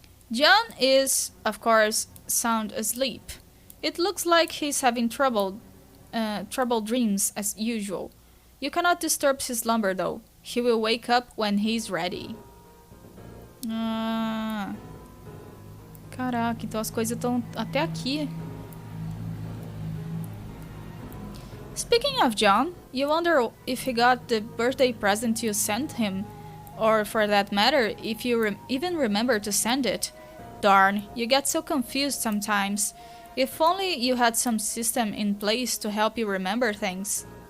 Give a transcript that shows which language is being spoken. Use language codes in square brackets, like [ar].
[en] John is, of course, sound asleep. It looks like he's having troubled dreams as usual. You cannot disturb his slumber though. He will wake up when he's ready. Ah... [pt] Caraca, então as coisas estão até aqui. [en] Speaking of John, you wonder if he got the birthday present you sent him. Or for that matter, if you even remember to send it. Darn, you get so confused sometimes. If only you had some system in place to help you remember things.